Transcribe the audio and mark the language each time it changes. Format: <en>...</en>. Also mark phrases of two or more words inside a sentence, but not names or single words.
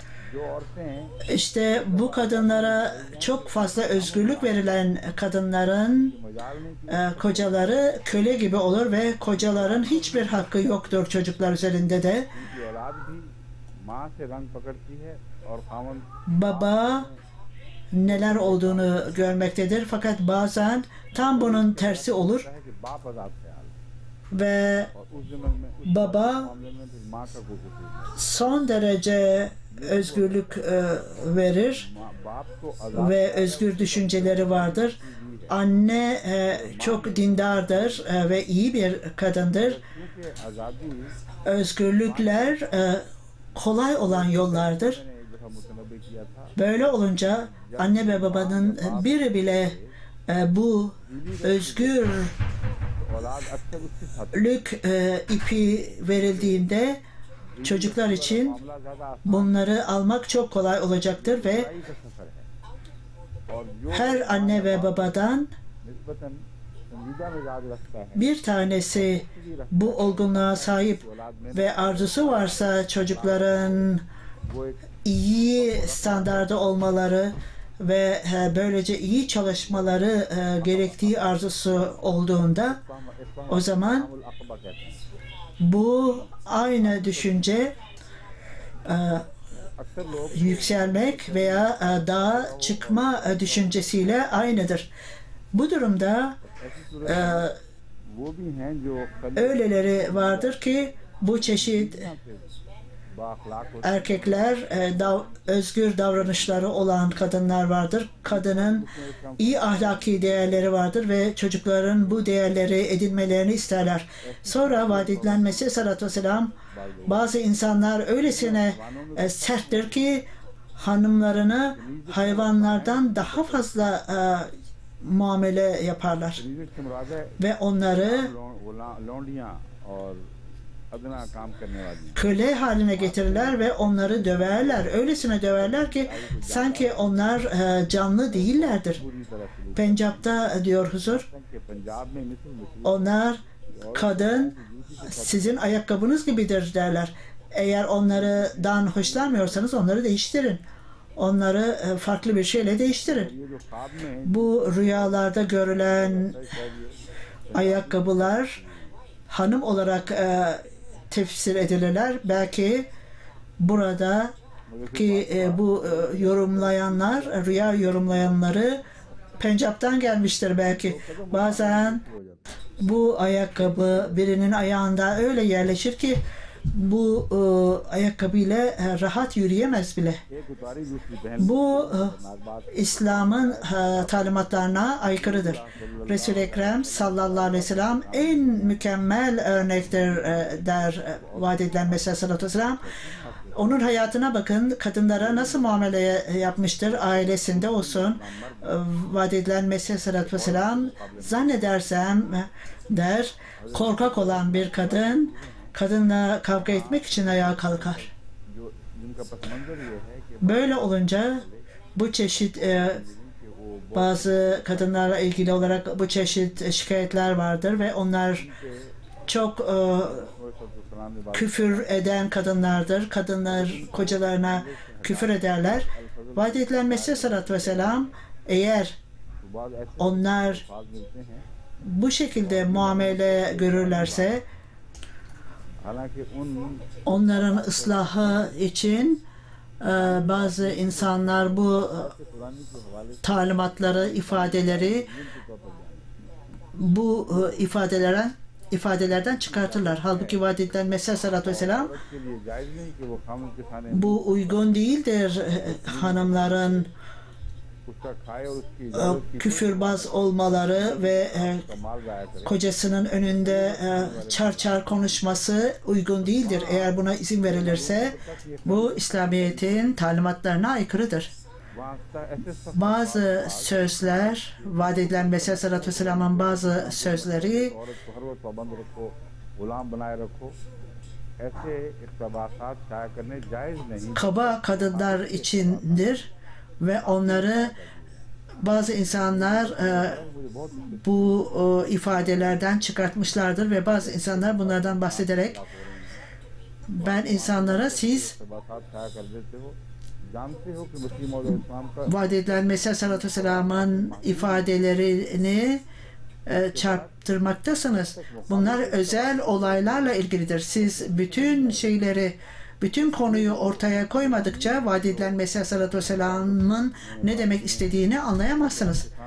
<tr>İşte bu kadınlara çok fazla özgürlük verilen kadınların kocaları köle gibi olur ve kocaların hiçbir hakkı yoktur çocuklar üzerinde de. Baba neler olduğunu görmektedir fakat bazen tam bunun tersi olur. ve</tr> <ur>اور اس جنم میں اس</ur> <tr>baba</tr> <ur>معاملے میں پھر ماں کا کوئی قصور نہیں.</ur> <tr>son derece özgürlük verir</tr> <ur>باپ کو آزاد</ur> <tr>ve özgür düşünceleri vardır. Anne çok dindardır ve iyi bir kadındır.</tr> <ur>کیونکہ آزادی</ur> <tr>Özgürlükler kolay olan yollardır.</tr> <ur>میں نے ایک دفعہ متنبہ کیا تھا.</ur> <tr>Böyle olunca anne ve babanın biri bile bu özgürlük</tr> <ur>اولاد اکثر اس کے ساتھ</ur> <tr>ipi verildiğinde çocuklar için</tr> <ur>معاملہ زیادہ آسان</ur> <tr>bunları almak çok kolay olacaktır ve</tr> <ur>کا سفر ہے اور جو</ur> <tr>her anne ve babadan</tr> <ur>نسبتاً سنجیدہ مزاج رکھتا ہے</ur> <tr>bir tanesi bu olgunluğa sahip</tr> <ur>اولاد میں</ur> <tr>ve arzusu varsa çocukların</tr> <ur>وہ ایک</ur> <tr>iyi standarda olmaları ve böylece iyi çalışmaları gerektiği arzusu olduğunda o zaman</tr> <ur>عقبہ کہتے ہیں.</ur> <tr>bu aynı düşünce</tr> <ur>اکثر لوگ</ur> <tr>yükselmek veya dağa çıkma düşüncesiyle aynıdır. Bu durumda</tr> <ur>ایسی صورت وہ بھی ہیں جو</ur> <tr>öyleleri vardır ki bu çeşit</tr> <ur>بااخلاق ہوتے</ur> <tr>erkekler özgür davranışları olan kadınlar vardır. Kadının iyi ahlaki değerleri vardır ve çocukların bu değerleri edinmelerini isterler. Sonra vaat edilen Mesih</tr> <ar>صلى الله عليه وسلم</ar> <tr>bazı insanlar öylesine serttir ki hanımlarını hayvanlardan daha fazla muamele yaparlar</tr> <ur>ہیں۔ سے مراد ہے</ur> <tr>ve onları</tr> <ur>لونڈیاں اور ادنیٰ کام کرنے والی.</ur> <tr>köle haline getirirler ve onları döverler. Öylesine döverler ki sanki onlar canlı değillerdir.</tr> <ur>پوری طرح سے</ur> <tr>Pencap'ta diyor huzur,</tr> <ur>کہ پنجاب میں مصر</ur> <tr>onlar kadın sizin ayakkabınız gibidir derler. Eğer onlardan hoşlanmıyorsanız onları değiştirin. Onları farklı bir şeyle değiştirin.</tr> <ur>یہ جو خواب میں</ur> <tr>Bu rüyalarda görülen ayakkabılar hanım olarak tefsir edilirler. Belki burada ki bu yorumlayanlar, rüya yorumlayanları Pencap'tan gelmiştir belki. Bazen bu ayakkabı birinin ayağında öyle yerleşir ki bu ayakkabıyla rahat yürüyemez bile.</tr> <ur>ایک اتاری دوسری پہن</ur> <tr>Bu İslam'ın talimatlarına aykırıdır. Resul-i Ekrem</tr> <ar>صلى الله عليه وسلم</ar> <tr>en mükemmel örnektir der vaat edilen Mesih</tr> <ar>صلى الله عليه وسلم.</ar> <tr>Onun hayatına bakın, kadınlara nasıl muamele yapmıştır, ailesinde olsun. Vaat edilen Mesih</tr> <ar>صلى الله عليه وسلم</ar> <tr>zannedersem der, korkak olan bir kadınla kavga etmek için ayağa kalkar.</tr> <ur>جو جن کا پس منظر یہ ہے کہ</ur> <tr>Böyle olunca bu çeşit bazı kadınlarla ilgili olarak bu çeşit şikayetler vardır ve onlar çok</tr> <ur>سلام نے بات</ur> <tr>küfür eden kadınlardır. Kadınlar kocalarına küfür ederler. Vaat edilen Mesih</tr> <ar>صلى الله عليه وسلم</ar> <tr>eğer</tr> <ur>بعد ایسے</ur> <tr>onlar</tr> <ur>الفاظ ملتے ہیں.</ur> <tr>bu şekilde muamele görürlerse</tr> <ur>حالانکہ ان</ur> <tr>onların ıslahı için bazı insanlar bu</tr> <ur>قرآنی کے حوالے سے</ur> <tr>talimatları, ifadeleri bu ifadelerden çıkartırlar. Halbuki vaat edilen Mesih</tr> <ar>صلى الله عليه وسلم</ar> <ur>عورت کے لیے جائز نہیں کہ وہ خامن کے سامنے</ur> <tr>bu uygun değildir hanımların</tr> <ur>اس کا کھائے اور اس کی اجازت کی</ur> <tr>küfürbaz olmaları ve</tr> <ur>مال ضائع کرے.</ur> <tr>kocasının önünde çar çar konuşması uygun değildir. Eğer buna izin verilirse bu İslamiyet'in talimatlarına aykırıdır.</tr> <ur>واسطہ ایسے سب</ur> <tr>Bazı sözler, vaat edilen Mesih</tr> <ar>صلى الله عليه وسلم'in</ar> <tr>bazı sözleri</tr> <ur>عورت کو ہر وقت پابند رکھو، غلام بنائے رکھو، ایسے اقتباسات شائع کرنے جائز نہیں.</ur> <tr>kaba kadınlar içindir ve onları bazı insanlar bu ifadelerden çıkartmışlardır ve bazı insanlar bunlardan bahsederek ben insanlara siz</tr> <ur>اقتباسات شائع کر دیتے ہو، جانتے ہو کہ مسلم اور اسلام کا</ur> <tr>vaat edilen Mesih</tr> <ar>صلى الله عليه وسلم'in</ar> <tr>ifadelerini çarptırmaktasınız. Bunlar özel olaylarla ilgilidir. Siz bütün konuyu ortaya koymadıkça vaat edilen Mesih</tr> <ar>صلى الله عليه وسلم'in</ar> <tr>ne demek istediğini anlayamazsınız.</tr>